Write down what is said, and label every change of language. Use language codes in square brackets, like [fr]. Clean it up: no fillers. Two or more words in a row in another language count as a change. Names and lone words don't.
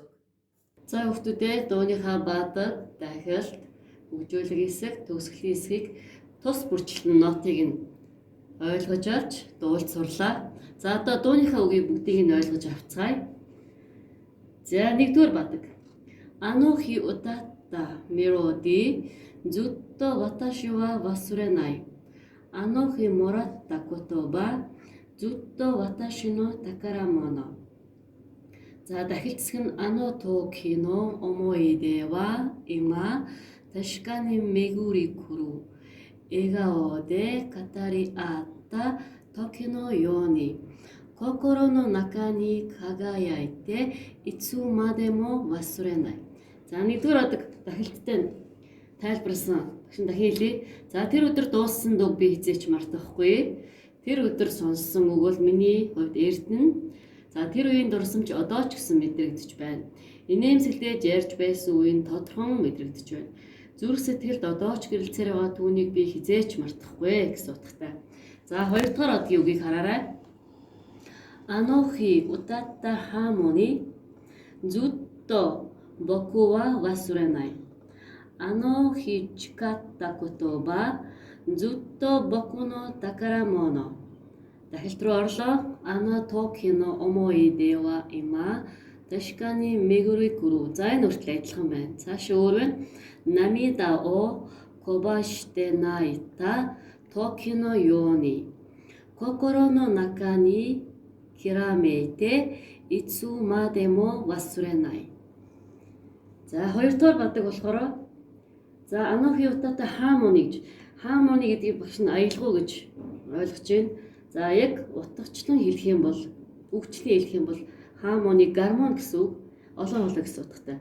[mn] За хүүхдүүдээ дууныхаа баадаг, дахиалт, хөгжүүлэг хэсэг, төгсгөлийн хэсгийг тус бүрчлэн нотыг нь ойлгож авч дуулж сурлаа. За одоо дууныхаа үгийг бүгдийг нь ойлгож авцгаая. За 1-р баадаг. [ja] あの日歌ったメロディーずっと私は忘れない. あの日もらった言葉ずっと私の宝物. За дахилтсаг нь あの時の思い出は今確かに巡り来る. 笑顔で語り合った時のように. 心の中に輝いていつまでも忘れない. [mn] За 1-р дахилттай тайлбарласан. Багш дахин хэлье. За тэр өдөр дууссан дуу би хизээч мартахгүй. Тэр өдөр сонссон үг бол миний хувьд эрдэнэ. За тэр үеийн дурсамж одоо ч гэсэн мэдрэгдэж байна. Инээмсэглэж ярьж байсан үеийн тодорхон мэдрэгдэж байна. Зүрх сэтгэлд одоо ч гэрэлцээр байгаа түүнийг би хизээч мартахгүй гэсэн утгатай. За 2-р одгийн үгийг хараарай. [ja] あの日歌ったハーモニーずっと僕は忘れない. あの日誓った言葉ずっと僕の宝物. [mn] Дахил руу орлоо. [ja] あの時の思い出は今確かに巡り来る. [mn] За энэ хүртэл адилхан байна. Цааш өөр байна. [ja] 涙をこぼして泣いた時のように心の中にきらめいていつまでも忘れない. [mn] За хоёрдугаар бадаг болохоор за [ja] あの日歌った [mn] harmony гэж. Harmony гэдгийг багш нь аялгау гэж ойлгож байна. За яг утгачлан хэлэх юм бол үгчлэн хэлэх юм бол harmony гармон гэсэн үг. Олон олон гэсэн утгатай.